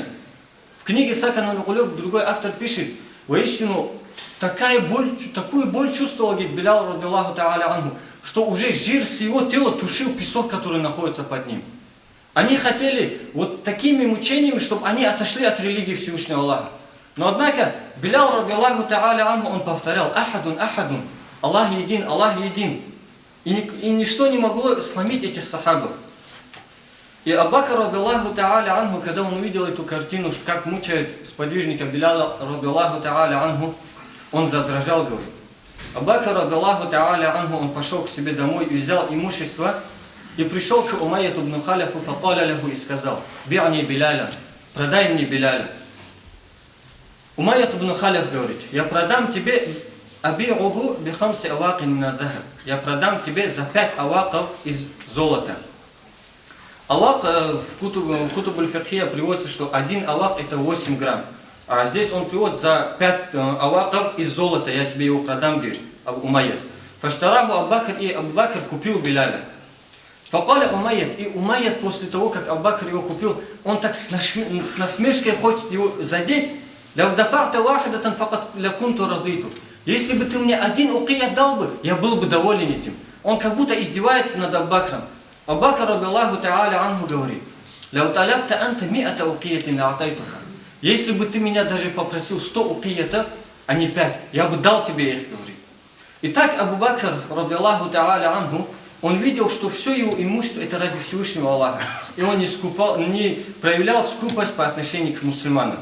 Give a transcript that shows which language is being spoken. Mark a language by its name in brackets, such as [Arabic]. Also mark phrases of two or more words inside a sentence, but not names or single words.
[Russian] В книге Сакан аль-Кулуб другой автор пишет: воистину, такую боль чувствовал, говорит, Билял, [Arabic] رضي الله تعالى عنه, [Russian] что уже жир с его тела тушил песок, который находится под ним. Они хотели вот такими мучениями, чтобы они отошли от религии Всевышнего Аллаха. [Arabic] Но однако Билял, رضي الله تعالى عنه, [Russian] он повторял: [Arabic] أحد، أحد, [Russian] Аллах един, Аллах един. И ничто не могло сломить этих сахабов. [Arabic] И Абу Бакр, رضي الله تعالى عنه, [Russian] когда он увидел эту картину, как мучают сподвижника Биляла, [Arabic] رضي الله تعالى عنه, [Russian] он задрожал, говорит. [Arabic] Абу Бакр, رضي الله تعالى عنه, [Russian] он пошел к себе домой и взял имущество, и пришел к Умайяту ибн Халифу, [Arabic] فقال له, [Russian] и сказал: [Arabic] بعني بلالا, [Russian] продай мне Биляля. Умайят ибн Халиф говорит: я продам тебе [Arabic] أبيعه بخمس أواق من الذهب. [Russian] Я продам тебе за 5 аваков из золота. Авак в Кутуб аль-Фикхия приводится, что 1 авак это 8 грамм. А здесь он приводит: за 5 аваков из золота я тебе его продам, говорит Умайят. [Arabic] فاشتراه أبو بكر, [Russian] и Абу Бакр купил Биляля. [Arabic] فقال أمية, [Russian] и Умайят после того, как Абу Бакр его купил, он так с насмешкой хочет его задеть. Если бы ты мне 1 укият дал бы, я был бы доволен этим. Он как будто издевается над Абу Бакром. Абу Бакр, [Arabic] رضي الله تعالى عنه, [Russian] говорит: если бы ты меня даже попросил 100 укиятов, а не 5, я бы дал тебе их, говорит. Итак, [Arabic] Абу Бакр, رضي الله تعالى عنه, [Russian] он видел, что все его имущество это ради Всевышнего Аллаха. И он не проявлял скупость по отношению к мусульманам.